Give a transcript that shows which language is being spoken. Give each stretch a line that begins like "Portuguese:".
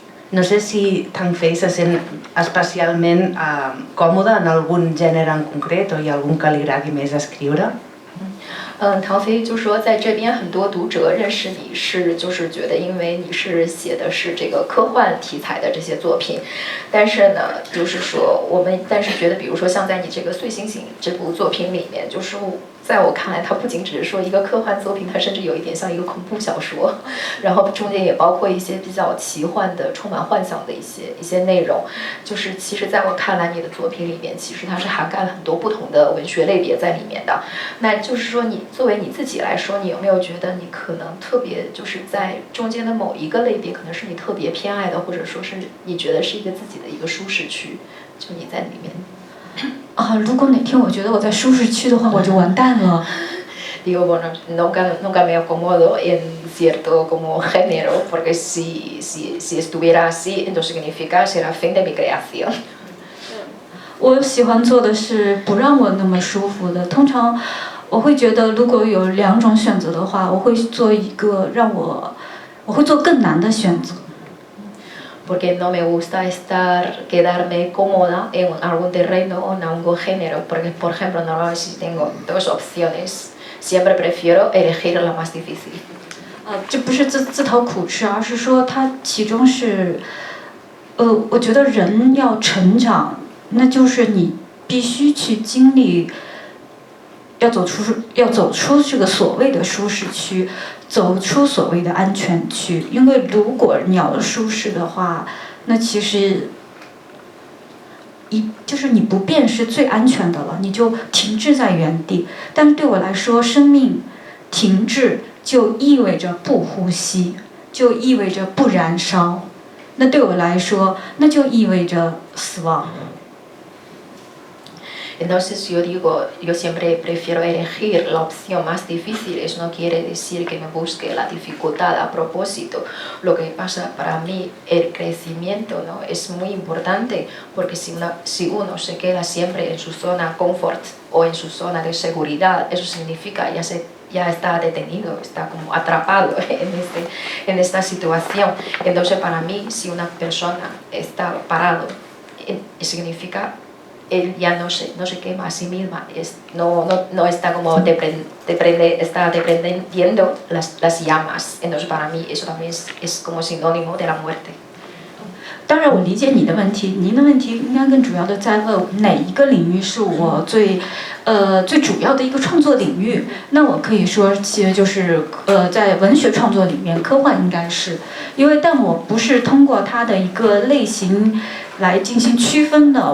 Catalan: No sé si Tang Fei se sent especialment còmode en algun gènere en concret o hi ha algun que li agradi més escriure?
Chinese: 唐飞就说，在这边很多读者认识你是就是觉得，因为你是写的是这个科幻题材的这些作品，但是呢，就是说但是觉得，比如说像在你这个《碎星星》这部作品里面，就是在我看来，它不仅只是说一个科幻作品，它甚至有一点像一个恐怖小说，然后中间也包括一些比较奇幻的、充满幻想的一些内容。就是其实在我看来，你的作品里面其实它是涵盖了很多不同的文学类别在里面的。那就是说，你作为你自己来说，你有没有觉得你可能特别就是在中间的某一个类别，可能是你特别偏爱的，或者说是你觉得是一个自己的一个舒适区，就你在里面。如果哪天我觉得我在舒适区的话，我就完蛋了。
Spanish: Digo, bueno, nunca me acomodo en cierto como género, porque si estuviera así, entonces significa será el fin de mi creación.
Chinese: 我喜欢做的是不让我那么舒服的。通常我会觉得，如果有2种选择的话，我会做一个我会做更难的选择。
Spanish: Porque no me gusta quedarme cómoda en algún terreno o en algún género, porque por ejemplo normalmente si tengo 2 opciones, siempre prefiero elegir la más difícil.
Chinese: 这不是自讨苦吃，而是说它其中是，我觉得人要成长，那就是你必须去经历，要走出这个所谓的舒适区。走出所谓的安全区，因为如果你要舒适的话，那其实就是你不变是最安全的了，你就停滞在原地。但是对我来说，生命停滞就意味着不呼吸，就意味着不燃烧。那对我来说，那就意味着死亡。
Spanish: Entonces yo digo, yo siempre prefiero elegir la opción más difícil. Eso no quiere decir que me busque la dificultad a propósito. Lo que pasa para mí, el crecimiento, ¿no? Es muy importante, porque si uno se queda siempre en su zona confort o en su zona de seguridad, eso significa ya está detenido, está como atrapado en esta situación. Entonces para mí, si una persona está parado, significa él ya no se quema a sí misma, no está como está dependiendo las llamas. Entonces para mí eso también es como sinónimo de la muerte.
Chinese: 当然，我理解你的问题。您的问题应该更主要的在问哪一个领域是我最主要的一个创作领域。那我可以说，其实就是在文学创作里面，科幻应该是，但我不是通过它的一个类型来进行区分的。